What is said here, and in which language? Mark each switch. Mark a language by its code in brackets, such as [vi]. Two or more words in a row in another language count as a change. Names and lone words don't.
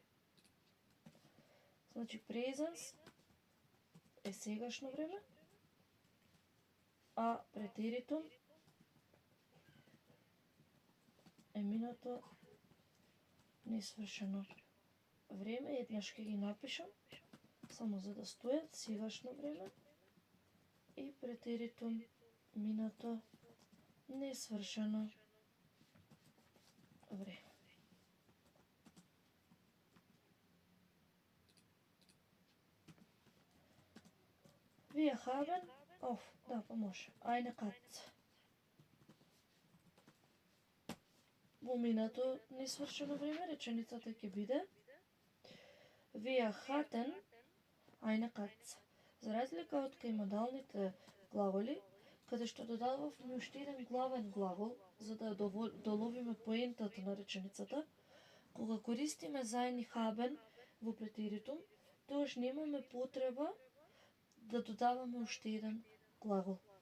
[mk] Значи, presens е сегашно време, а претеритум е минато несвршено време. Еднаш ќе ги напишам, само за да стојат сегашно време и претеритум минато несвршено време. [de] Wir haben, [mk] па може, [de] eine Katze. [mk] Во минато несвршено време реченицата ќе биде [de] Wir hatten eine Katze. [mk] За разлика од кај модалните глаголи, каде што додававме уште еден главен глагол, за да доловиме поентата на реченицата, кога користиме заедни haben во претеритум, тогаш немаме потреба да додаваме уште еден глагол.